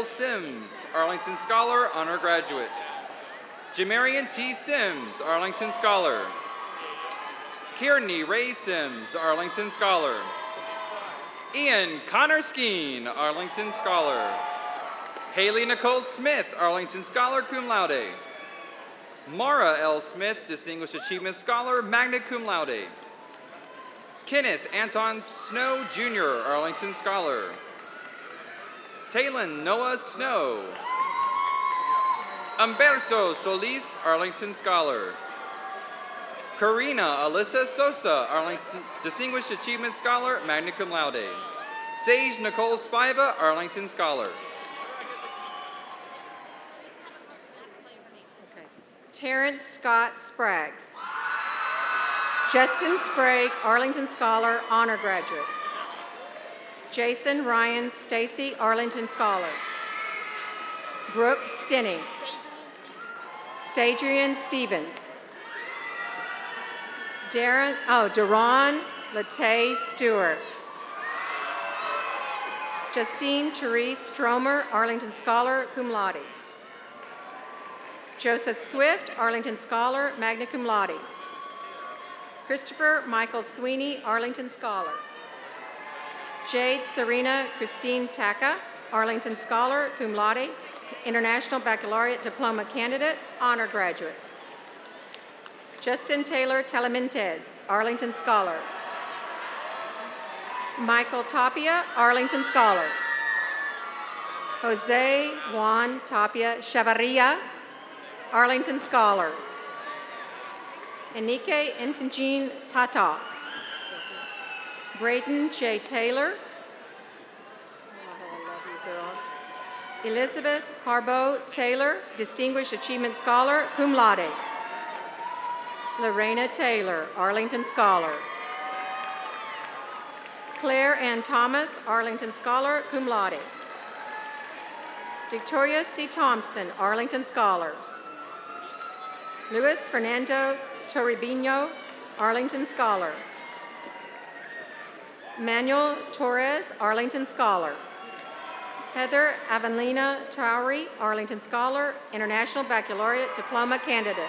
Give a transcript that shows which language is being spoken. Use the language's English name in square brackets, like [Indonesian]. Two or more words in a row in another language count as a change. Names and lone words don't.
[English] Sims, Arlington Scholar, honor graduate. Jamarian T. Sims, Arlington Scholar. Kearney Ray Sims, Arlington Scholar. Ian Connor Skeen, Arlington Scholar. Haley Nicole Smith, Arlington Scholar, [Latin] cum laude. [English] Mara L. Smith, Distinguished Achievement Scholar, [Latin] magna cum laude. [English] Kenneth Anton Snow, Jr., Arlington Scholar. Talon Noah Snow. Humberto Solis, Arlington Scholar. Karina Alyssa Sosa, Arlington Distinguished Achievement Scholar, [Latin] magna cum laude. [English] Sage Nicole Spiva, Arlington Scholar. Terrence Scott Spraggs. Justin Sprague, Arlington Scholar, honor graduate. Jason Ryan Stacy, Arlington Scholar. Brooke Stinning. Stadrian Stevens. Deron Latay Stewart. Justine Therese Stromer, Arlington Scholar, [Latin] cum laude. [English] Joseph Swift, Arlington Scholar, [Latin] magna cum laude. [English] Christopher Michael Sweeney, Arlington Scholar. Jade Serena Christine Taka, Arlington Scholar, [Latin] cum laude, [English] International Baccalaureate Diploma candidate, honor graduate. Justin Taylor Telementez, Arlington Scholar. Michael Tapia, Arlington Scholar. Jose Juan Tapia Chavarria, Arlington Scholar. Enike Intangine Tata. Brayden J. Taylor. I love you, girl. Elizabeth Carbo Taylor, Distinguished Achievement Scholar, [Latin] cum laude. [English] Lorena Taylor, Arlington Scholar. Claire Ann Thomas, Arlington Scholar, [Latin] cum laude. [English] Victoria C. Thompson, Arlington Scholar. Luis Fernando Toribino, Arlington Scholar. Manuel Torres, Arlington Scholar. Heather Avelina Towery, Arlington Scholar, International Baccalaureate Diploma candidate.